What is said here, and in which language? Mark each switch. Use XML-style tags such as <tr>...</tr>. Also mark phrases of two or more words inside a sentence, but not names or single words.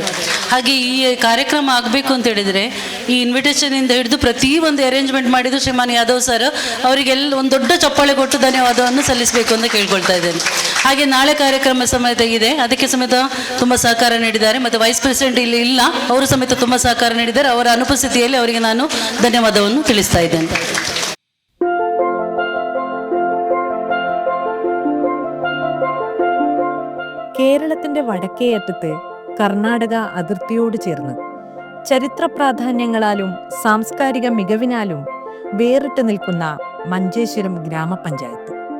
<kn>ಹಾಗೆ ಈ ಕಾರ್ಯಕ್ರಮ ಆಗಬೇಕು ಅಂತ ಹೇಳಿದರೆ ಈ ಇನ್ವಿಟೇಷನಿಂದ ಹಿಡಿದು ಪ್ರತಿಯೊಂದು ಅರೇಂಜ್ಮೆಂಟ್ ಮಾಡಿದ್ದು ಶ್ರೀಮಾನ್ ಯಾದವ್ ಸರ್ ಅವರಿಗೆಲ್ಲ ಒಂದು ದೊಡ್ಡ ಚಪ್ಪಾಳೆ ಕೊಟ್ಟು ಧನ್ಯವಾದವನ್ನು ಸಲ್ಲಿಸಬೇಕು ಅಂತ ಕೇಳ್ಕೊಳ್ತಾ ಇದ್ದೇನೆ. ಹಾಗೆ ನಾಳೆ ಕಾರ್ಯಕ್ರಮ ಸಮೇತ ಇದೆ, ಅದಕ್ಕೆ ಸಮೇತ ತುಂಬ ಸಹಕಾರ ನೀಡಿದ್ದಾರೆ. ಮತ್ತು</kn> <en>vice president</en> <kn>ಇಲ್ಲಿ ಇಲ್ಲ, ಅವರು ಸಮೇತ ತುಂಬ ಸಹಕಾರ ನೀಡಿದ್ದಾರೆ. ಅವರ ಅನುಪಸ್ಥಿತಿಯಲ್ಲಿ ಅವರಿಗೆ ನಾನು ಧನ್ಯವಾದವನ್ನು ತಿಳಿಸ್ತಾ ಇದ್ದೇನೆ.</kn> <ml>കേരളത്തിന്റെ വടക്കേയറ്റത്ത് കർണാടക അതിർത്തിയോട് ചേർന്ന് ചരിത്ര പ്രാധാന്യങ്ങളാലും സാംസ്കാരിക മികവിനാലും വേറിട്ട് നിൽക്കുന്ന മഞ്ചേശ്വരം ഗ്രാമപഞ്ചായത്ത്.</ml>